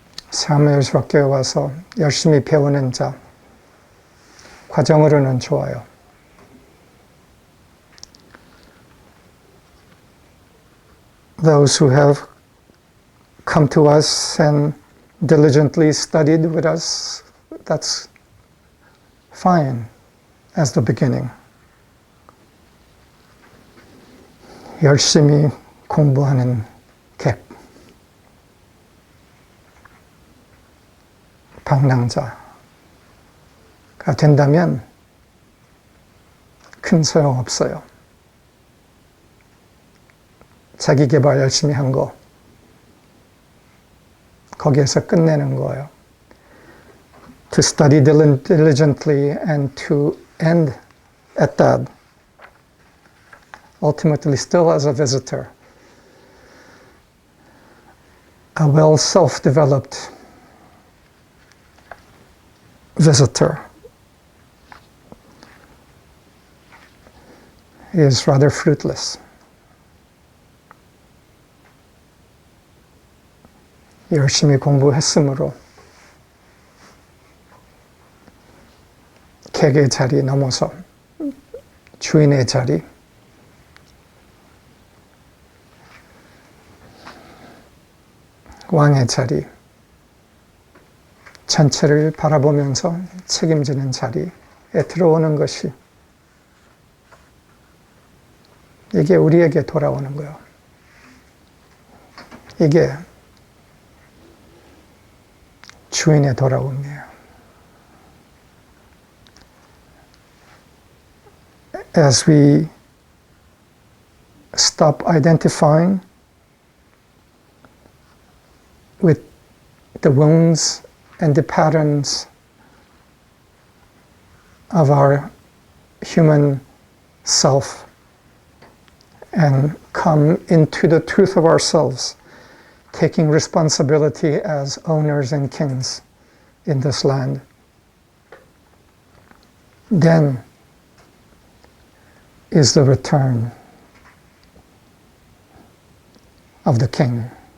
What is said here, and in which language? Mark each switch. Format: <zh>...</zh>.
<ko>삶의예술학교에 와서 열심히 배우는 자, 과정으로는 좋아요.</ko> <en>Those who have come to us and diligently studied with us, that's fine as the beginning.</en> <ko>열심히 공부하는 객, 방랑자가 된다면 큰 소용 없어요. 자기 개발 열심히 한 거, 거기에서 끝내는 거예요.</ko> <en>To study diligently and to end at that. Ultimately, still as a visitor. A well self-developed visitor is rather fruitless.</en> <ko>열심히 공부했으므로 객의 자리 넘어서 주인의 자리, 왕의 자리, 전체를 바라보면서 책임지는 자리에 들어오는 것이, 이게 우리에게 돌아오는 거예요. 이게 주인의 돌아옴이에요.</ko> <en>As we stop identifying with the wounds and the patterns of our human self and come into the truth of ourselves, taking responsibility as owners and kings in this land, then is the return of the king.</en>